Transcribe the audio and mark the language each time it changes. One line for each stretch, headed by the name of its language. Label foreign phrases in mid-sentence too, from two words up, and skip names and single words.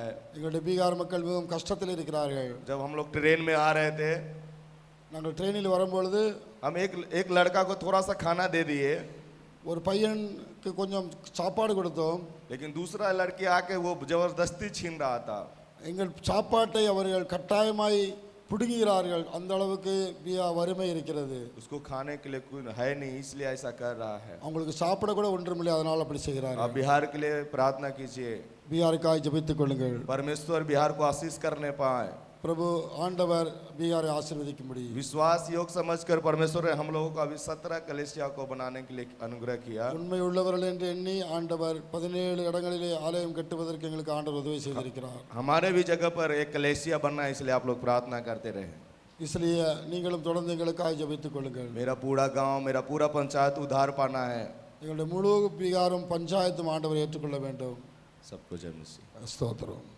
Tamil: எங்களுடைய பீகார் மக்கள் மிகவும் கஷ்டத்தில் இருக்கிறார்கள்.
Hindi: जब हम लोग ट्रेन में आ रहे थे,
Tamil: நாங்கள் ட்ரெயினில் வரும்பொழுது
Hindi: हम एक लड़का को थोड़ा सा खाना दे दिए,
Tamil: ஒரு பையனுக்கு கொஞ்சம் சாப்பாடு கொடுத்தோம்.
Hindi: लेकिन दूसरा लड़की आके वो जबरदस्ती छीन रहा था.
Tamil: எங்கள் சாப்பாட்டை அவர்கள் கட்டாயமாய் பிடுங்குகிறார்கள். அந்த அளவுக்கு வறுமை இருக்கிறது.
Hindi: उसको खाने के लिए कोई है नहीं इसलिए ऐसा कर रहा है.
Tamil: அவங்களுக்கு சாப்பிட கூட ஒன்றுமில்லை அதனால் அப்படி செய்கிறார்கள்.
Hindi: आप बिहार के लिए प्रार्थना कीजिए,
Tamil: பீகாருக்காய் ஜெபித்துக் கொள்ளுங்கள்.
Hindi: परमेश्वर बिहार को आशीष करने पाए.
Tamil: பிரபு ஆண்டவர் பீகாரை ஆசீர்வதிக்கும்படி
Hindi: विश्वास योग समझकर परमेश्वर ने हम लोगों को अभी 17 कलीसिया को बनाने के लिए अनुग्रह किया.
Tamil: உண்மை உள்ளவர்கள் என்று எண்ணி ஆண்டவர் 17 இடங்களிலே ஆலயம் கட்டுவதற்கு எங்களுக்கு ஆண்டவர் உதவி செய்திருக்கிறார்.
Hindi: हमारे भी जगह पर एक कलीसिया बनना है, इसलिए आप लोग प्रार्थना करते रहे.
Tamil: इसलिए நீங்களும் தொடர்ந்து எங்களுக்காக ஜெபித்துக் கொள்ளுங்கள்.
Hindi: मेरा पूरा गांव मेरा पूरा पंचायत उद्धार पाना है.
Tamil: எங்களுடைய முழு பீகாரும் பஞ்சாயத்தும் ஆண்டவர் ஏற்றுக்கொள்ள வேண்டும்.
Hindi: सबको जय मसीह.
Tamil: ஸ்தோத்திரம்.